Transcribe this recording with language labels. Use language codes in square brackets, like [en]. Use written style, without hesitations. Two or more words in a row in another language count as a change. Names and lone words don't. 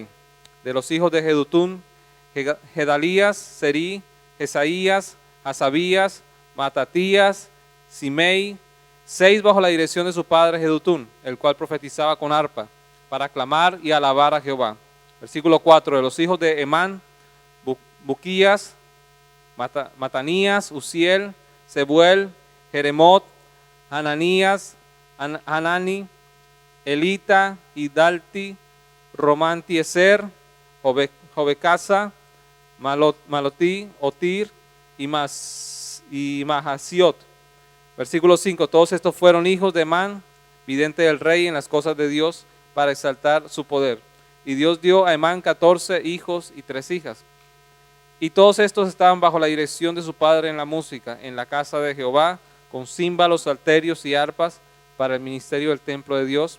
[es] De los hijos de Jedutún, Gedalías, Serí, Jesaías, Hasabías, Matatías, Simei, 6 bajo la dirección de su padre Jedutún, el cual profetizaba con arpa, para aclamar y alabar a Jehová. Versículo 4, de los hijos de Emán, Buquías, Matanías, Uziel, Sebuel, Jeremot, Hananías, Hanani, Elita, Idalti, Romantieser, Jobecasa, Malotí, Otir y Mahasiot. Versículo 5, todos estos fueron hijos de Emán, vidente del rey en las cosas de Dios, para exaltar su poder. Y Dios dio a Emán 14 hijos y 3 hijas. Y todos estos estaban bajo la dirección de su padre en la música, en la casa de Jehová, con címbalos, salterios y arpas para el ministerio del templo de Dios.